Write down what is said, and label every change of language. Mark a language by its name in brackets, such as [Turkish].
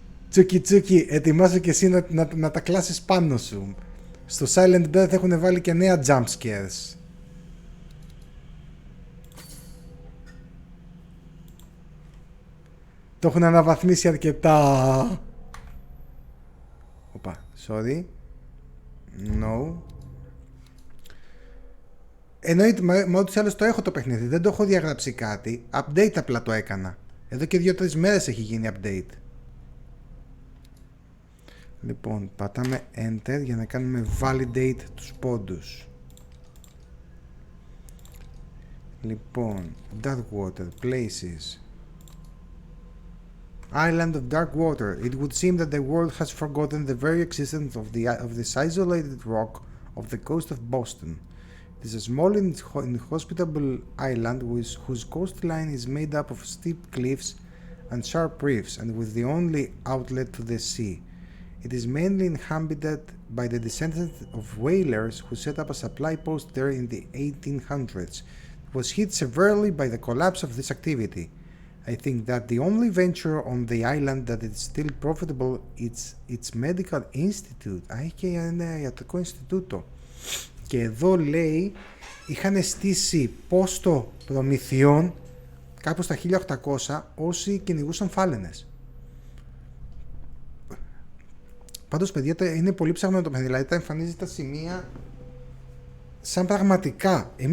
[Greek] Τσούκι τσούκι, ετοιμάσου και εσύ να τα κλάσεις πάνω σου. Στο Silent Breath έχουν βάλει και νέα jump scares. Το έχουν αναβαθμίσει αρκετά. Οπα, [English] sorry. No. [Greek] Εννοείται, μα ούτως ή άλλως το έχω το παιχνίδι. Δεν το έχω διαγράψει κάτι. Update απλά το έκανα. Εδώ και 2-3 μέρες έχει γίνει update. Λοιπόν, πατάμε Enter για να κάνουμε validate τους πόντους. Λοιπόν, Dark Water, Places. [English] Island of Dark Water. It would seem that the world has forgotten the very existence of this isolated rock of the coast of Boston. It is a small inhospitable island whose coastline is made up of steep cliffs and sharp reefs, and with the only outlet to the sea. It is mainly inhabited by the descendants of whalers who set up a supply post there in the 1800s. It was hit severely by the collapse of this activity. I think that the only venture on the island that is still profitable is its medical institute. [Greek] Έχει και ένα ιατρικό Ινστιτούτο. Και εδώ λέει είχαν στήσει πόστο προμηθειών κάπου στα 1800 όσοι κυνηγούσαν φάλαινες. Πάντως παιδιά είναι πολύ ψάχνο το παιχνίδι, δηλαδή τα εμφανίζει τα σημεία σαν πραγματικά.